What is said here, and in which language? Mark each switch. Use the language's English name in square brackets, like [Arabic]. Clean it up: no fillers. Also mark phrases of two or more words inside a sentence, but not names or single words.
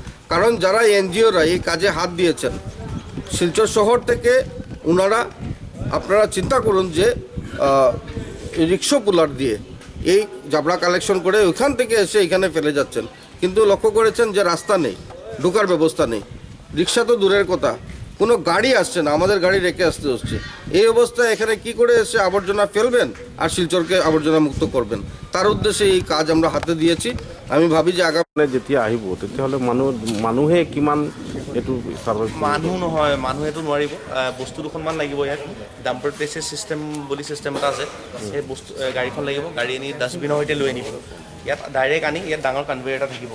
[Bangla] কারণ যারা এনজিওরা এই কাজে হাত দিয়েছেন শিলচর শহর থেকে, ওনারা আপনারা চিন্তা করুন যে রিক্সা পুলার দিয়ে এই জাবড়া কালেকশন করে ওইখান থেকে এসে এখানে ফেলে যাচ্ছেন, কিন্তু লক্ষ্য করেছেন যে রাস্তা নেই, ঢোকার ব্যবস্থা নেই, রিক্সা তো দূরের কথা, কোনো গাড়ি আসছে না, আমাদের গাড়ি রেখে আসতে হচ্ছে। এই অবস্থায় এখানে কি করে এসে আবর্জনা ফেলবেন আর শিলচরকে আবৰ্জনা মুক্ত করবেন, তার উদ্দেশ্যে এই কাজ আমরা হাতে দিয়েছি। আমি ভাবি যে আগামী [Assamese] যেতিয়া আহিব তেতিয়াহ'লে মানুহে কিমান এইটো সাৰ্ভাইভ মানুহ নহয়, মানুহেতো নোৱাৰিব, বস্তু দুখনমান লাগিব। ইয়াত ডাম্পাৰ প্লেচেছ চিষ্টেম বুলি চিষ্টেম এটা আছে, সেই বস্তু গাড়ীখন লাগিব, গাড়ী আনি ডাষ্টবিনৰ সৈতে লৈ আনিব, ইয়াত ডাইৰেক্ট আনি ইয়াত ডাঙৰ কনভেয়াৰ এটা থাকিব।